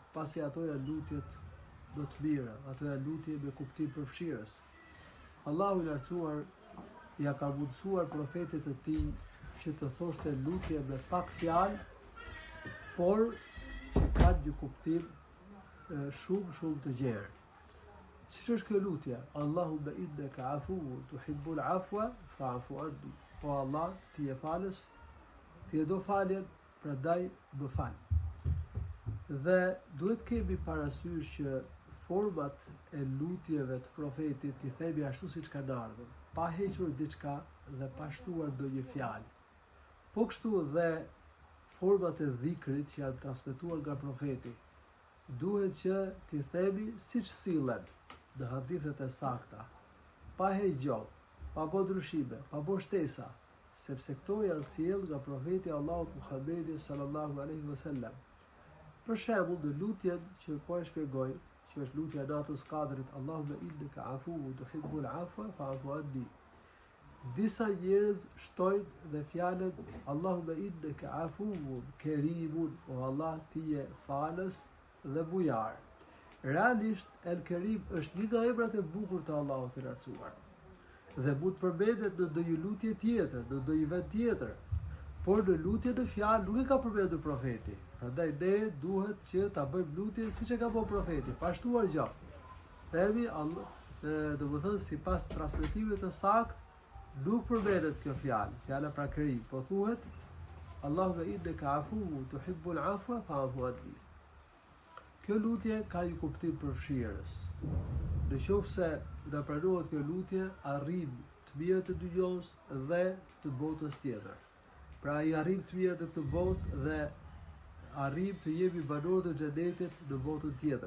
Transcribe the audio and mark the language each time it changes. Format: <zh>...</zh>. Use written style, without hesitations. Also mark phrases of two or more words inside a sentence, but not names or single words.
<sq>Pasi ato janë lutjet më të mira, ato janë lutje me kuptim përfshirës. Allahu i lartësuar ja ka mundësuar profetit të tij që të thoshte lutje me pak fjalë, por që ka një kuptim shumë të gjerë. Siç është kjo lutje,</sq> <ar>اللهم إنك عفو تحب العفو فاعف عني.</ar> <sq>O Allah, ti je falës, ti e do faljen, prandaj më fal. Dhe duhet kemi parasysh që format e lutjeve të profetit i themi ashtu siç kanë ardhur, pa hequr diçka dhe pa shtuar ndonjë fjalë. Po kështu dhe format e dhikrit që janë transmetuar nga profeti, duhet që t'i themi siç sillen në hadithet e sakta, pa heqgjall, pa bë ndryshime, pa bë shtesa, sepse këto janë sjell nga profeti Allahut Muhammedi</sq> <ar>صلى الله عليه وسلم.</ar> <sq>Për shembull, në lutjen që po e shpjegoj, që është lutja e natës Kadrit,</sq> <ar>اللهم إنك عفو تحب العفو فاعف عني.</ar> <sq>Disa njerëz shtojnë dhe fjalën</sq> <ar>اللهم إنك عفو كريم,</ar> <sq>o Allah ti je falës dhe bujar. Realisht, El Kerim është një nga emrat e bukur të Allahut të lartësuar. Dhe mund të përmendet në ndonjë lutje tjetër, në ndonjë vend tjetër, por në lutje në fjalë nuk e ka përmendur profeti. Prandaj ne duhet që ta bëjmë lutjen siç e ka bërë profeti, pa shtuar gjë. Themi Allah, domethënë sipas transmetimit të saktë, nuk përmendet kjo fjalë, fjala pra Kerim, po thuhet</sq> <ar>اللهم إنك عفو تحب العفو فاعف عني.</ar> <sq>Kjo lutje ka një kuptim përfshirës. Në qoftë se na pranohet kjo lutje, arrim të mirët e dynjos dhe të botës tjetër. Pra i arrim të mirët e këtë botë dhe arrim të jemi banorë të xhenetit në botën tjetër.</sq>